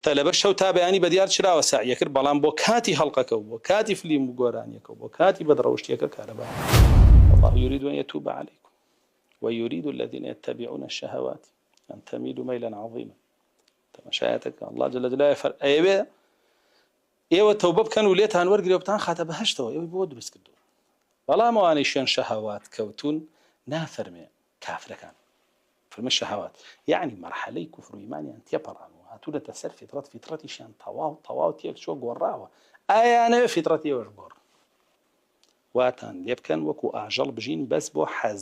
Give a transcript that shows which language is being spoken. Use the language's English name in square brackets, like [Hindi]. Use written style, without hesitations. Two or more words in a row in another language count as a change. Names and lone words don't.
[Central Kurdish] تەلەبە شەو تا بەیانی بەدیار چراوە ساعیەکرد بەڵام بۆ کاتی هەڵقەکە و بۆ کاتی فلیم و گۆرانیەکە و بۆ کاتی بەدڕەوشتیەکە کارەبا. [Arabic] الله يريد أن يتوب عليكم ويريد الذين يتبعون الشهوات أن تميلوا ميلا عظيما. [Central Kurdish] تماشايتك [Arabic] الله جل جلاله [Central Kurdish] أيوه ئێوە تەوبە بکەن و لێتان وەرگرێ بتان خاتە بەهەشتەوە ئێوەی بۆ دروست کردووە. بەڵام ئەوانەی شوێن شەهەوات کەوتون نافەرمێ کافرەکان فرمە شەهەوات یعنی مەرحەلەی کوفر و ئیمانیان تێپەڕان و هاتوونەتە سەر فیترەت فیترەتیشیان تەواو تێک چۆ گۆڕاوە ئایانەوێ فیترەتی ئێوەش گۆڕ واتان لێ بکەن وەکو ئاژەڵ بژین بەس بۆ حەز.